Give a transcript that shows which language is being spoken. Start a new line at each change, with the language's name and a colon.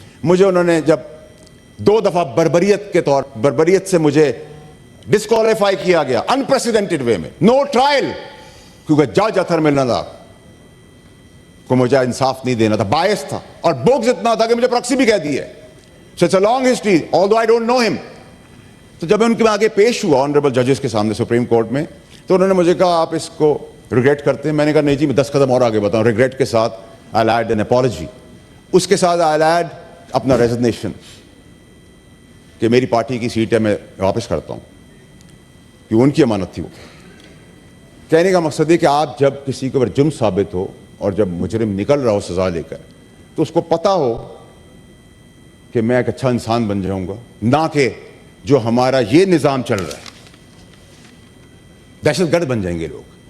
Urdu: مجھے انہوں نے جب 2 دفعہ بربریت سے مجھے ڈسکوالیفائی کیا گیا انپریسیڈنٹڈ وے میں, نو ٹرائل, کیونکہ جج اطہر من اللہ کو مجھے انصاف نہیں دینا تھا, باعث تھا, اور بغض اتنا تھا کہ مجھے پروکسی بھی کہہ دی ہے.
English: So it's a long history, although I don't know him.
Urdu: تو جب میں ان کے آگے پیش ہوا آنریبل ججز کے سامنے سپریم کورٹ میں, تو انہوں نے مجھے کہا آپ اس کو ریگریٹ کرتے ہیں. میں نے کہا نہیں جی, میں 10 قدم اور آگے بتاؤں. ریگریٹ کے ساتھ
English: I'll add an apology.
Urdu: اس کے ساتھ
English: I'll add
Urdu: اپنا ریزگنیشن کہ میری پارٹی کی سیٹ ہے, میں واپس کرتا ہوں, کہ ان کی امانت تھی وہ. کہنے کا مقصد ہے کہ آپ جب کسی کے اوپر جرم ثابت ہو اور جب مجرم نکل رہا ہو سزا لے کر تو اس کو پتا ہو کہ میں ایک اچھا انسان بن جاؤں گا, نہ کہ جو ہمارا یہ نظام چل رہا ہے دہشت گرد بن جائیں گے لوگ.